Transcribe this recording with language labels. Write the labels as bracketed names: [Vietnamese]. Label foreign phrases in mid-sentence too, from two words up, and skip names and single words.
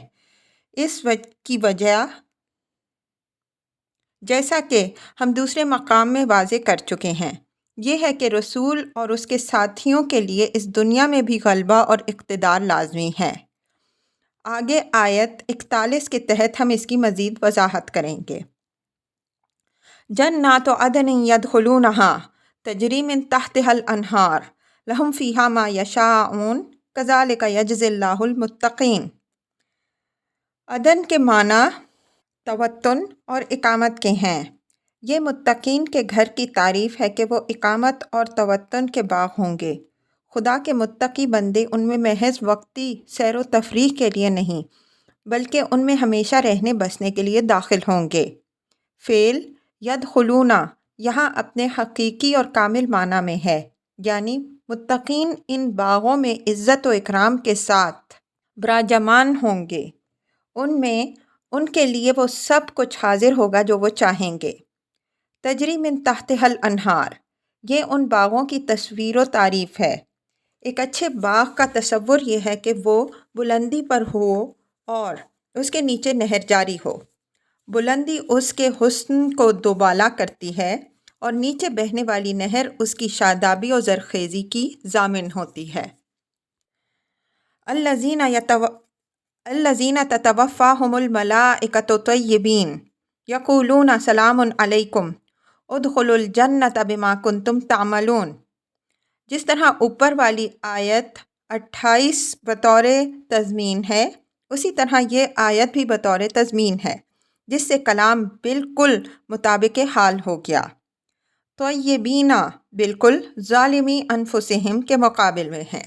[Urdu] اس کی وجہ جیسا کہ ہم دوسرے مقام میں واضح کر چکے ہیں، یہ ہے کہ رسول اور اس کے ساتھیوں کے لیے اس دنیا میں بھی غلبہ اور اقتدار لازمی ہے. آگے آیت 41 کے تحت ہم اس کی مزید وضاحت کریں گے. [Arabic] جنات عدن يدخلونها تجري من تحتها الأنهار لهم فيها ما يشاؤون كذلك يجزي الله المتقين. [Urdu] عدن کے معنی توطن اور اقامت کے ہیں. یہ متقین کے گھر کی تعریف ہے کہ وہ اقامت اور توطن کے باغ ہوں گے. خدا کے متقی بندے ان میں محض وقتی سیر و تفریح کے لیے نہیں، بلکہ ان میں ہمیشہ رہنے بسنے کے لیے داخل ہوں گے. فعل یدخلون یہاں اپنے حقیقی اور کامل معنی میں ہے، یعنی متقین ان باغوں میں عزت و اکرام کے ساتھ براجمان ہوں گے، ان میں ان کے لیے وہ سب کچھ حاضر ہوگا جو وہ چاہیں گے۔ [Arabic] تجری من تحتہا الانہار، [Urdu] یہ ان باغوں کی تصویر و تعریف ہے۔ ایک اچھے باغ کا تصور یہ ہے کہ وہ بلندی پر ہو اور اس کے نیچے نہر جاری ہو۔ بلندی اس کے حسن کو دوبالا کرتی ہے اور نیچے بہنے والی نہر اس کی شادابی و زرخیزی کی ضامن ہوتی ہے۔ [Arabic] الذین تتوفاہم الملائکۃ طیبین یقولون سلام علیکم ادخلوا الجنۃ بما کنتم تعملون۔ [Urdu] جس طرح اوپر والی آیت 28 بطور تضمین ہے، اسی طرح یہ آیت بھی بطور تضمین ہے، جس سے کلام بالکل مطابق حال ہو گیا۔ طیبین بالکل [Arabic] ظالمی انفسہم [Urdu] کے مقابل میں ہے۔